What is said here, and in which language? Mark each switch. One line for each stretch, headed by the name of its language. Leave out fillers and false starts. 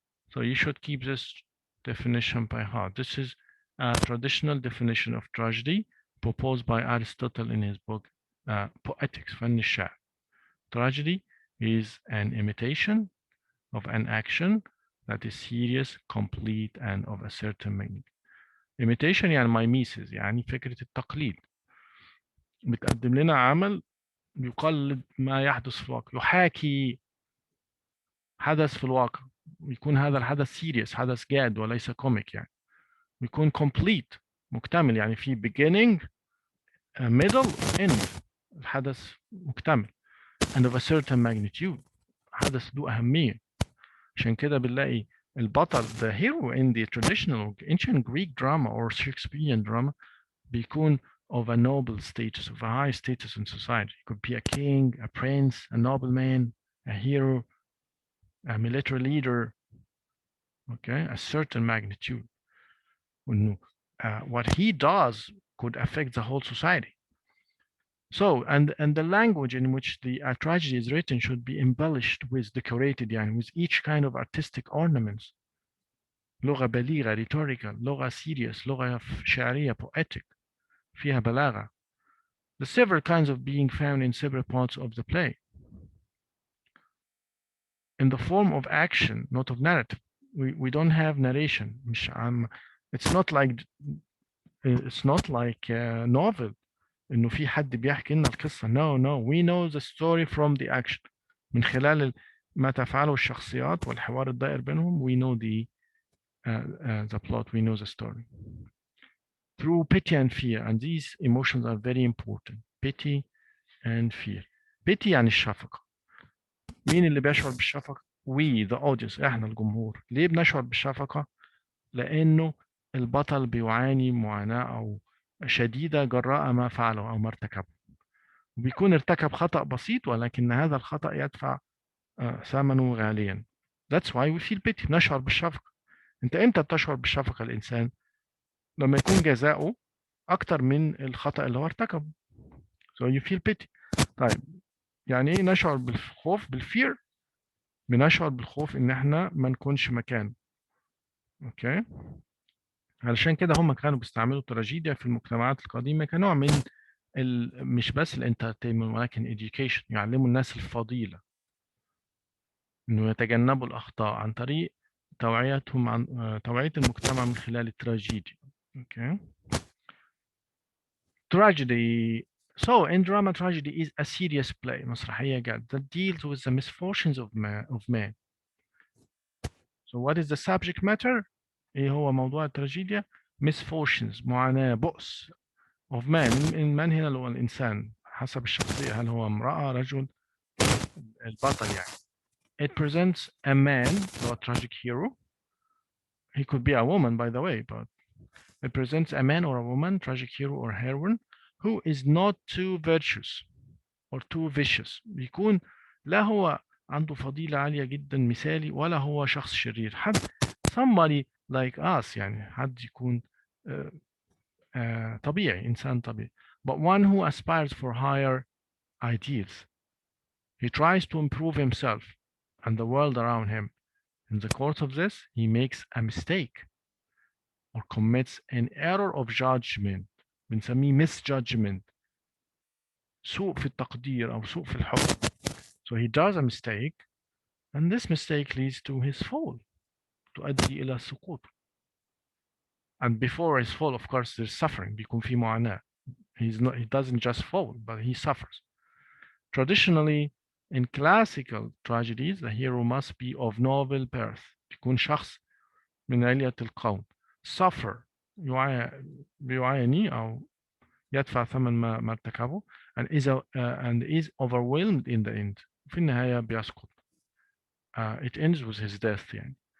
English: So you should keep this definition by heart. This is a traditional definition of tragedy proposed by Aristotle in his book Poetics,
Arabic: فن الشعر.
English: Tragedy is an imitation of an action that is serious, complete, and of a certain meaning.
Arabic: Imitation يعني mimesis، يعني فكرة التقليد. بتقدم لنا عمل يقلد ما يحدث في الواقع، يحاكي حدث في الواقع، يكون هذا الحدث سيريس، حدث جاد وليس كوميك يعني، ويكون complete مكتمل، يعني في
English: beginning middle end،
Arabic: الحدث مكتمل
English: and of a certain magnitude،
Arabic: حدث ذو أهمية. عشان كده بنلاقي البطل
English: the hero in the traditional ancient Greek drama or Shakespearean drama
Arabic: بيكون
English: of a noble status, of a high status in society. It could be a king, a prince, a nobleman, a hero, a military leader, okay, a certain magnitude. What he does could affect the whole society. So, and the language in which the tragedy is written should be embellished with decorated, يعني with each kind of artistic ornaments.
Arabic: لغة بليغة, rhetorical, لغة serious, لغة شعرية, poetic, فيها بلاغة.
English: The several kinds of being found in several parts of the play. In the form of action, not of narrative. We don't have narration. It's not like a novel.
Arabic: إنه في حد بيحكي لنا القصة.
English: No, we know the story from the action.
Arabic: من خلال ما تفعله الشخصيات والحوار الدائر بينهم,
English: we know the plot, we know the story. Through pity and fear, and these emotions are very important. Pity and fear.
Arabic: Pity يعني الشفقة. مين اللي بيشعر بالشفقة؟
English: We, the audience,
Arabic: احنا الجمهور. ليه بنشعر بالشفقة؟ لأنه البطل بيعاني معاناة أو شديدة جراء ما فعله أو ما ارتكبه. بيكون ارتكب خطأ بسيط ولكن هذا الخطأ يدفع ثمنه غاليا.
English: That's why we feel pity.
Arabic: نشعر بالشفقة. انت امتى بتشعر بالشفقة الإنسان؟ لما يكون جزاؤه أكتر من الخطأ اللي هو ارتكبه.
English: So you feel pity.
Arabic: طيب يعني ايه نشعر بالخوف؟ بالفير. بنشعر بالخوف ان احنا ما نكونش مكانه. اوكي. علشان كده هم كانوا بيستعملوا التراجيديا في المجتمعات القديمة كنوع من مش بس الانترتينمنت ولكن education، يعلموا الناس الفضيلة انه يتجنبوا الاخطاء عن طريق توعيتهم عن توعية المجتمع من خلال التراجيديا.
English: Okay. Tragedy. So in drama, tragedy is a serious play,
Arabic: مسرحية جاد,
English: that deals with the misfortunes of man. So what is the subject matter?
Arabic: ايه هو موضوع التراجيديا؟ misfortunes، معاناة، بؤس of man. من هنا اللي هو الإنسان حسب الشخصية، هل هو امرأة، رجل، البطل يعني.
English: It presents a man, so a tragic hero. He could be a woman, by the way, but it presents a man or a woman, tragic hero or heroine, who is not too virtuous or too vicious.
Arabic: بيكون لا هو عنده فضيلة عالية جدا مثالي ولا هو شخص شرير. حد
English: somebody like us،
Arabic: يعني حد يكون طبيعي، إنسان طبيعي.
English: But one who aspires for higher ideals. He tries to improve himself and the world around him. In the course of this, he makes a mistake or commits an error of judgment.
Arabic: بنسميه misjudgment. سوء في التقدير أو سوء في الحكم.
English: So he does a mistake, and this mistake leads to his fall.
Arabic: تؤدي إلى سقوط.
English: And before his fall, of course, there's suffering.
Arabic: بيكون في معاناة.
English: He doesn't just fall, but he suffers. Traditionally, in classical tragedies, the hero must be of noble birth.
Arabic: بيكون شخص من علية القوم. Suffer، بيعاني أو يدفع ثمن ما ارتكبه.
English: And is overwhelmed in the end.
Arabic: في النهاية بيسقط.
English: It ends with his death يعني.